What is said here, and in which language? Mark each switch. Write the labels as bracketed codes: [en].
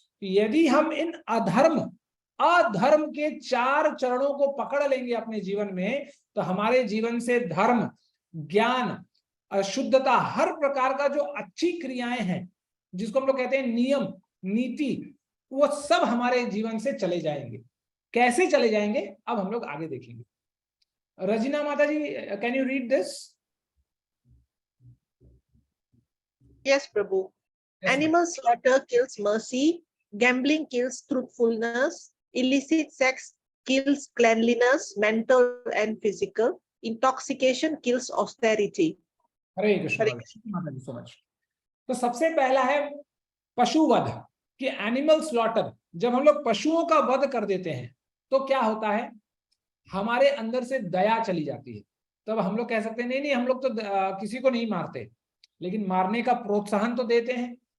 [hi] यदि हम इन अधर्म के 4 चरणों को पकड़ लेंगे अपने जीवन में, तो हमारे जीवन से धर्म, ज्ञान, अशुद्धता, हर प्रकार का जो अच्छी क्रियाएं हैं, जिसको हम लोग कहते हैं नियम, नीति, वो सब हमारे जीवन से चले जाएंगे। कैसे चले जाएंगे अब हम लोग आगे देखेंगे। रजीना माता जी, [en] Can you read this? Yes, Prabhu. Yes, ma'am. Animal slaughter kills mercy, gambling kills truthfulness, illicit sex kills cleanliness, mental and physical, intoxication kills austerity. [hi] हरे कृष्ण हरे माता जी, [en] So much. [hi] तो सबसे पहला है पशुवध, कि एनिमल स्लॉटर। जब हम लोग पशुओं का वध कर देते हैं तो क्या होता है, हमारे अंदर से दया चली जाती है। तब हम लोग कह सकते हैं नहीं नहीं, हम लोग तो किसी को नहीं मारते, लेकिन मारने का प्रोत्साहन तो देते हैं।